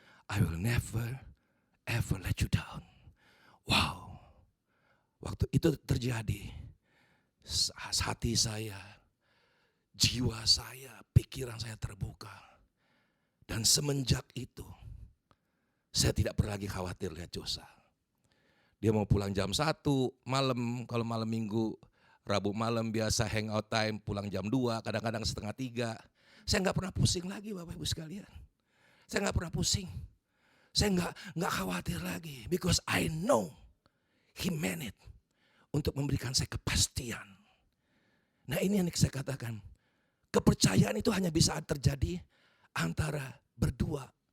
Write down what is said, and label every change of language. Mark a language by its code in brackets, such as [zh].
[en] I will never ever let you down. Wow. [id] Waktu itu terjadi, hati saya, jiwa saya, pikiran saya terbuka. Dan semenjak itu, saya tidak pernah lagi khawatir lihat Joshua. Dia mau pulang jam 1 malam, kalau malam minggu, Rabu malam biasa hangout time, pulang jam 2, kadang-kadang setengah 3. Saya gak pernah pusing lagi Bapak Ibu sekalian. Saya gak pernah pusing. Saya gak khawatir lagi. [en] Because I know He meant it. [id] Untuk memberikan saya kepastian. Nah ini yang saya katakan. Kepercayaan itu hanya bisa terjadi antara berdua.